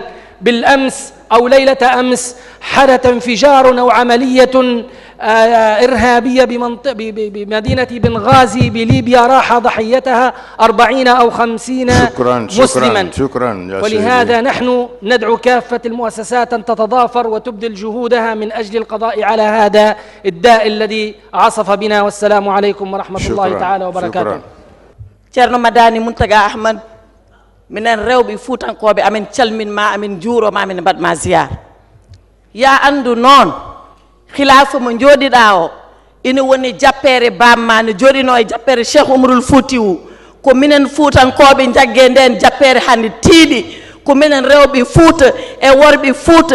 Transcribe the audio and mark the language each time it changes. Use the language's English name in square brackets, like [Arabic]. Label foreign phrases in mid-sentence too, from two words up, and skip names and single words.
[Arabic] بالأمس أو ليلة أمس حدث انفجار أو عملية إرهابية بمدينة بنغازي بليبيا، راح ضحيتها 40 أو 50 مسلما. شكرا. ولهذا نحن ندعو كافة المؤسسات أن تتضافر وتبذل جهودها من أجل القضاء على هذا الداء الذي عصف بنا. والسلام عليكم ورحمة الله تعالى وبركاته. [Fula] Ceerno Madani Muntaga Ahmad, minen rewɓe Fuutankoɓe amen calminma, amen juuroma, amen mbaɗma ziyara. Ya andu noon khilafa mo jooɗiɗa o ina woni jappere bamma no jooɗino e jappere Cheikh Oumarul Foutiyou, ko minen Fuutankoɓe jagge nden jappere hande tiiɗi, ko minen rewɓe Fouta e worɓe Fouta.